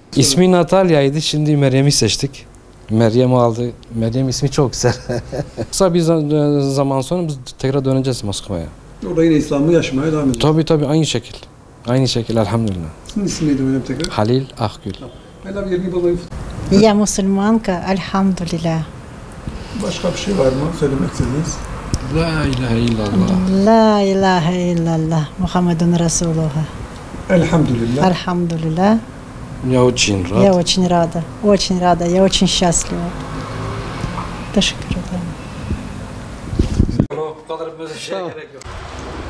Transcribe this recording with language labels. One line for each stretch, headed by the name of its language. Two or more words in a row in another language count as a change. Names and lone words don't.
Turkish: İsmi Natalya'ydı, şimdi Meryem'i seçtik. Meryem aldı. Meryem ismi çok güzel. Kısa bir zaman sonra biz tekrar döneceğiz Moskova'ya. Orada yine İslam'ı yaşamaya devam edeceğiz. Tabii aynı şekil. Aynı şekil elhamdülillah. Sizin ismi neydi hocam tekrar? Halil Akgül.
Russian: Я мусульманка, альхамдулилlah.
Turkish: Başka bir şey var mı söylemek istediğiniz?
Arabic: لا إله إلا الله. لا إله إلا الله. محمد رسول الله. Elhamdülillah.
Russian: Альхамдулилlah. Я очень рад. Я очень рада, я очень счастлива.
Turkish: Teşekkür ederim. Bu kadar böyle şey gerek yok.